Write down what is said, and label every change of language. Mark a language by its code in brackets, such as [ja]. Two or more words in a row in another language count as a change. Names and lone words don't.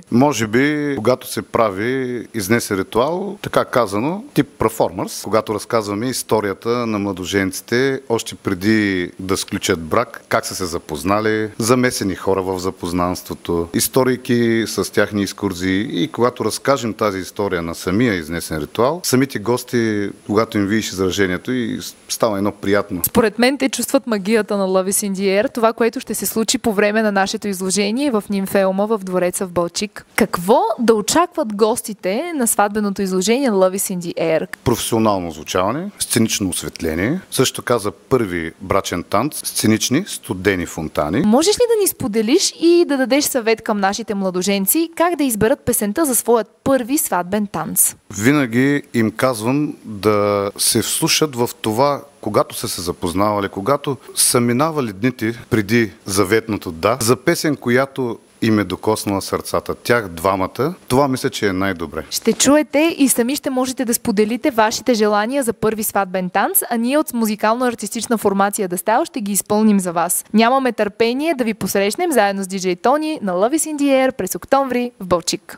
[bg] Може би, когато се прави изнесе ритуал, така казано, тип перформанс, когато разказваме историята на младоженците, още преди да сключат брак, как са се запознали, замесени хора в запознанството, историки с тяхни екскурзии, и когато разкажем тази история на самия изнесен ритуал, самите гости, когато им видиш изражението, и става едно приятно. Според мен те чувстват магията на Love is in the Air, това, което ще се случи по време на нашето изложение в Нимфеума в двореца в Балчик. Какво да очакват гостите на сватбеното изложение Love is in the Air? Професионално звучаване, сценично осветление, също така за първи брачен танц, сценични студени фонтани. Можеш ли да ни споделиш и да дадеш съвет към нашите младоженци как да изберат песента за своят първи сватбен танц? Винаги им казвам да се вслушат в това, когато са се запознавали, когато са минавали дните преди заветното да, за песен, която им е докоснала сърцата. Тях двамата. Това мисля, че е най-добре. Ще чуете и сами ще можете да споделите вашите желания за първи сватбен танц, а ние от музикално-артистична формация Да Стайл ще ги изпълним за вас. Нямаме търпение да ви посрещнем заедно с диджей Тони на Love is in the Air през октомври в Балчик.